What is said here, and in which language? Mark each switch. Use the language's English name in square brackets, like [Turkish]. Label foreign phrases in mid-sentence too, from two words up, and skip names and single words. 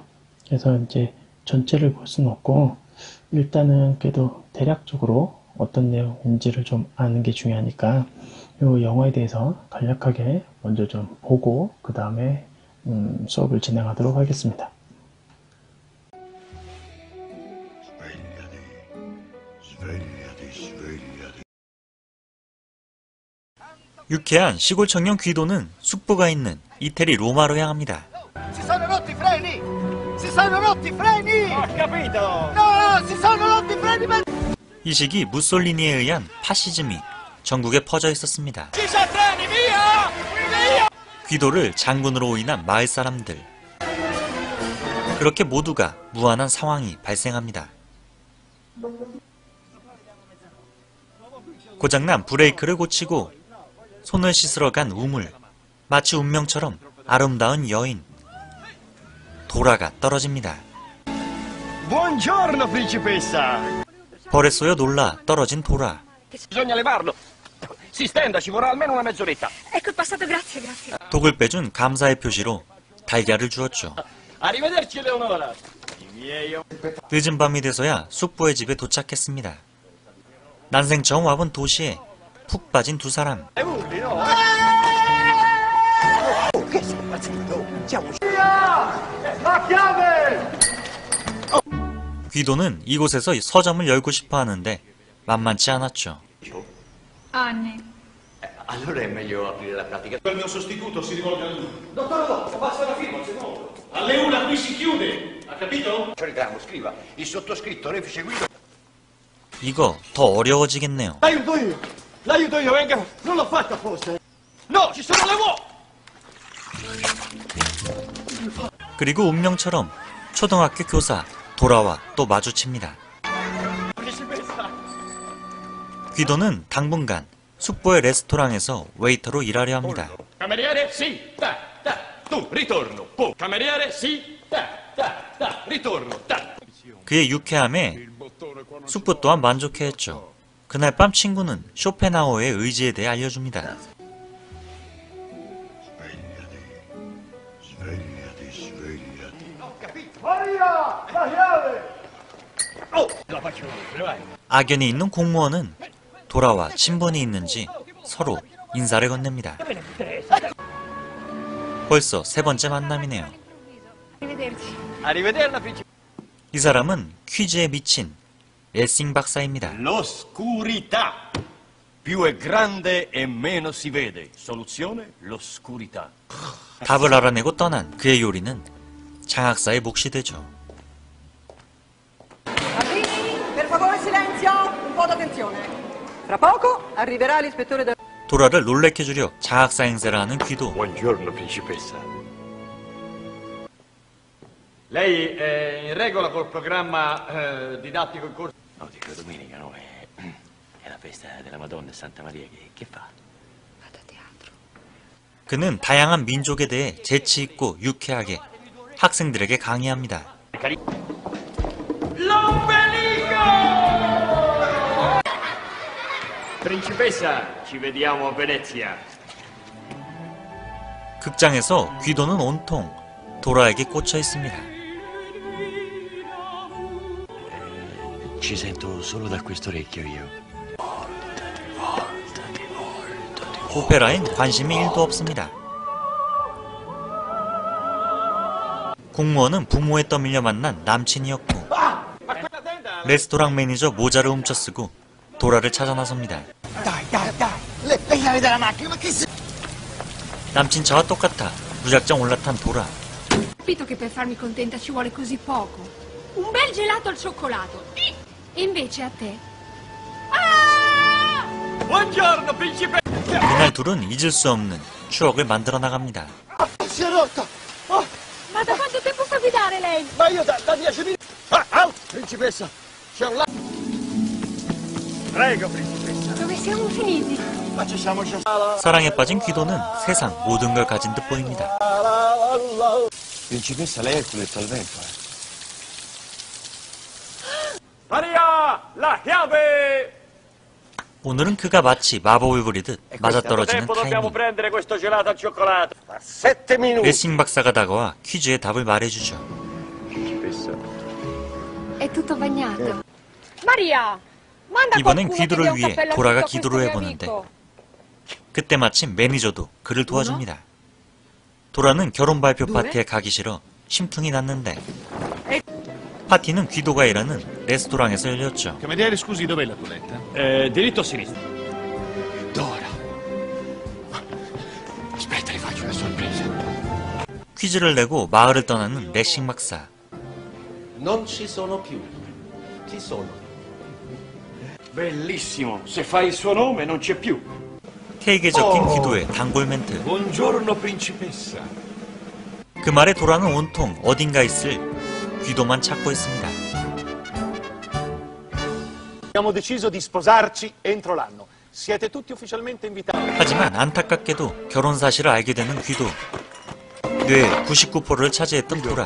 [Korean] 그래서 이제 전체를 볼 수는 없고, 일단은 그래도 대략적으로 어떤 내용인지를 좀 아는 게 중요하니까 이 영화에 대해서 간략하게 먼저 좀 보고 그 다음에 수업을 진행하도록 하겠습니다. 유쾌한 시골 청년 귀도는 숙부가 있는 이태리 로마로 향합니다. [Italian] Si sono rotti i freni! Si sono rotti i freni! Ho capito! No, si sono rotti i freni! [Korean] 이 시기 무솔리니에 의한 파시즘이 전국에 퍼져 있었습니다. 귀도를 장군으로 오인한 마을 사람들. 그렇게 모두가 무한한 상황이 발생합니다. 고장난 브레이크를 고치고 손을 씻으러 간 우물. 마치 운명처럼 아름다운 여인. 도라가 떨어집니다. [Italian] Buongiorno, principessa! [Korean] 벌에 쏘여 놀라 떨어진 도라. [Italian] Bisogna levarlo. Si stenda, ci vorrà almeno una mezz'oretta. Ecco il passato, grazie, grazie. [Korean] 독을 빼준 감사의 표시로 달걀을 주었죠. [Italian] Arrivederci, Eleonora. I miei... [Korean] 늦은 밤이 돼서야 숙부의 집에 도착했습니다. 난생 처음 와본 도시에 푹 빠진 두 사람. [Italian] urli, no? Che sei impazzito? Siamo... La chiave! [Korean] 귀도는 이곳에서 서점을 열고 싶어 하는데 만만치 않았죠. [Italian] Anni. Allora è meglio aprire la pratica. Il mio sostituto si rivolge a lui. Dottore Rossi, basta la firma, se no... Alle una qui si chiude, ha capito? Cerchiamo, scriva. Il sottoscritto, refice guido. [Korean] 이거 더 어려워지겠네요. [Italian] L'aiuto io, venga! Non l'ho fatto apposta! No, ci sono le uova! [Korean] 그리고 운명처럼 초등학교 교사 도라와 또 마주칩니다. 귀도는 당분간 숙부의 레스토랑에서 웨이터로 일하려 합니다. [Italian] Cameriere, sì, ta, ta. Tu, ritorno. Po. Cameriere, sì, ta, ta, ta. Ritorno, ta. [Korean] 그의 유쾌함에 숙부 또한 만족해했죠. 그날 밤 친구는 쇼펜하우어의 의지에 대해 알려줍니다. [Italian] Maria, la chiave! Oh, la faccio vedere, vai. [Korean] 악연이 있는 공무원은 도라와 친분이 있는지 서로 인사를 건넵니다. 벌써 세 번째 만남이네요. [Italian] Arrivederci. Arrivederla, principessa. [Korean] 이 사람은 퀴즈에 미친 레싱 박사입니다. [Italian] L'oscurità. Più è grande e meno si vede. Soluzione, l'oscurità. [Korean] 답을 알아내고 떠난 그의 요리는 장학사의 몫이 되죠. [Italian] Arrivi, per favore silenzio, un po' d'attenzione. Fra poco arriverà l'ispettore del... [Korean] 도라를 놀래켜주려 장학사 행세를 하는 귀도. [Italian] Buongiorno, principessa. Lei è in regola col programma didattico in corso? No, dico domenica, no? È la festa della Madonna e Santa Maria. Che fa? Vado a teatro. [Korean] 그는 다양한 민족에 대해 재치 있고 유쾌하게 학생들에게 강의합니다. [Italian] L'ombelico! Principessa, ci vediamo a Venezia. [Korean] 극장에서 귀도는 온통 도라에게 꽂혀 있습니다. [Italian] Ci sento solo da quest'orecchio io. [Korean] 오페라엔 관심이 1도 없습니다. 공무원은 부모에 떠밀려 만난 남친이었고 레스토랑 매니저 모자를 훔쳐쓰고 도라를 찾아 나섭니다. [Italian] Le chiavi della macchina, ma che sei? [Korean] 남친 저와 똑같아 무작정 올라탄 도라. [Italian] Capito che per farmi contenta ci vuole così poco. Un bel gelato al cioccolato. E invece a te? Ah! Buongiorno, principessa! [Korean] 그날 둘은 잊을 수 없는 추억을 만들어 나갑니다. [Italian] Si è rotta! Oh, Ma da quanto tempo sa guidare lei? ma io da 10 minuti... Principessa, c'è un lato... Prego, principessa. Dove siamo finiti? Ma ci siamo già... [Korean] 사랑에 빠진 귀도는 세상 모든 걸 가진 듯 보입니다. [Italian] Principessa, lei è il culetto al vento, Maria, la chiave! [Korean] 오늘은 그가 마치 마법을 부리듯 맞아떨어지는 [Italian] Tempo dobbiamo [Korean] 타이밍. [Italian] prendere questo gelato al cioccolato. 7 minuti. [Korean] 레싱 박사가 다가와 퀴즈의 답을 말해주죠. [Italian] Principessa. È tutto bagnato. Maria! Manda [Korean] 이번엔 [Italian] qualcuno che [Korean] 귀도를 [Italian] dia un [Korean] 위해 [Italian] cappello [Korean] 도라가 [Italian] a questo [Korean] 기도를 [Italian] mio [Korean] 해보는데 [Italian] amico. [Korean] 그때 마침 매니저도 그를 도와줍니다. 도라는 결혼 발표 파티에 가기 싫어 심퉁이 났는데 파티는 귀도가 일하는 레스토랑에서 열렸죠. [Italian] Cameriere, scusi, dov'è la toiletta? Diritto a sinistra. Dora! Aspetta, le faccio una sorpresa. [Korean] 퀴즈를 내고 마을을 떠나는 레싱 박사. [Italian] Non ci sono più. Chi sono? Bellissimo. Se fai il suo nome non c'è più. [Korean] 케이크에 적힌 귀도의 단골 멘트. [Italian] Buongiorno, principessa. [Korean] 그 말에 도라는 온통 어딘가 있을 귀도만 찾고 있습니다. [Italian] Abbiamo deciso di sposarci entro l'anno. Siete tutti ufficialmente invitati. [Korean] 하지만 안타깝게도 결혼 사실을 알게 되는 귀도. 뇌의 99%를 차지했던 도라.